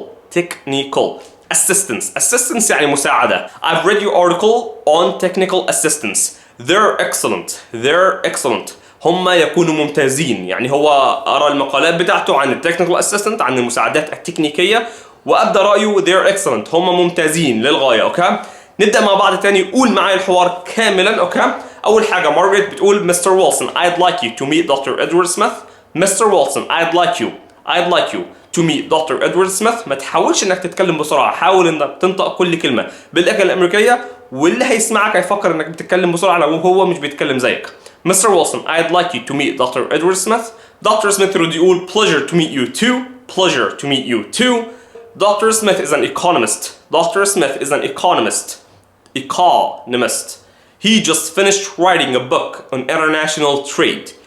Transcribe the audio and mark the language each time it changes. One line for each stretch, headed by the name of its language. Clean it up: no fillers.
Arabic: technical assistance يعني مساعدة.
English: I've read your article on technical assistance. They're excellent.
Arabic: هم يكونوا ممتازين، يعني هو أرى المقالات بتاعته عن technical assistant عن المساعدات التكنيكية وأبدأ رأيه
English: they're excellent
Arabic: هم ممتازين للغاية أوكي. نبدأ مع بعض تاني. قول معايا الحوار كاملا أوكي. أول حاجة مارغريت بتقول Mr.
English: Wilson I'd like you to meet Dr. Edward Smith. Mr. Wilson I'd like you to meet Dr. Edward Smith.
Arabic: ما تحاولش انك تتكلم بسرعة، حاول انك تنطق كل كلمة باللهجة الامريكية واللي هيسمعك هيفكر انك بتتكلم بسرعة لو هو مش بيتكلم زيك.
English: Mr. Wilson I'd like you to meet Dr. Edward Smith. Dr. Smith
Arabic: يرد يقول
English: pleasure to meet you too. Dr. Smith is an economist. He just finished writing a book on international trade.